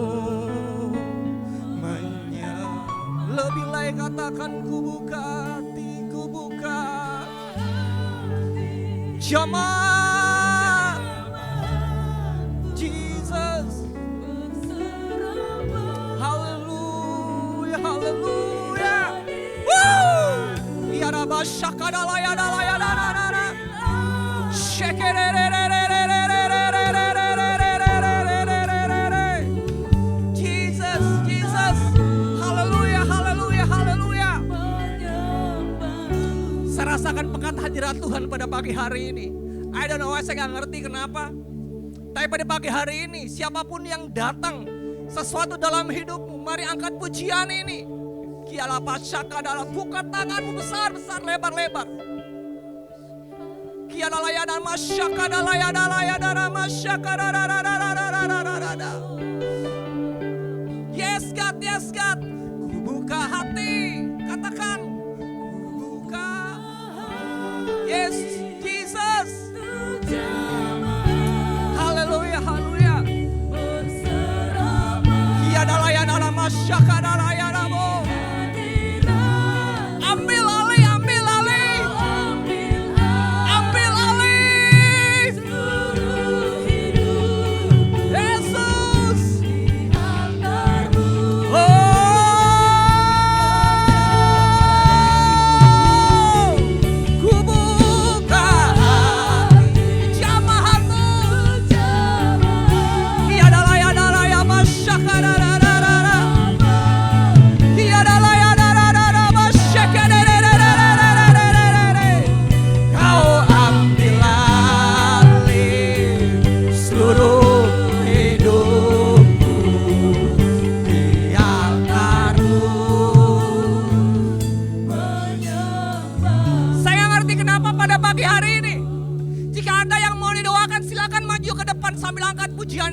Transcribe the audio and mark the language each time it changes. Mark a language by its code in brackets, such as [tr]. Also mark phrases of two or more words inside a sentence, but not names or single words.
[id] lebih layak katakan ku buka hati, ku buka jamaah Jesus. Haleluya, haleluya. Ya Rabba shakadalaya dalaya dalaya. Jesus, Jesus. Haleluya, haleluya, haleluya. Saya rasakan pekat hadirat Tuhan pada pagi hari ini. [en] I don't know, [id] saya gak ngerti kenapa. Tapi pada pagi hari ini, siapapun yang datang sesuatu dalam hidupmu, mari angkat pujian ini. Kiala pasyaka dalam buka tanganmu besar-besar lebar-lebar. Kiala layana masyaka dalayana layana masyaka da. [en] Yes God, yes God. [id] Ku buka hati, katakan. Ku buka. [en] Yes Jesus. [id] Haleluya, haleluya. Kiala layana masyaka dalayana mo. Ambil alih, ambil alih. Ambil alih. Yesus. Oh, ku buka hati jamahanmu. Tiada laya masyaka da. Tiada laya masyaka da. Kau ambil alih seluruh hidupku di altarmu. Saya ngerti kenapa pada pagi hari ini, jika ada yang mau didoakan silakan maju ke depan sambil angkat pujian.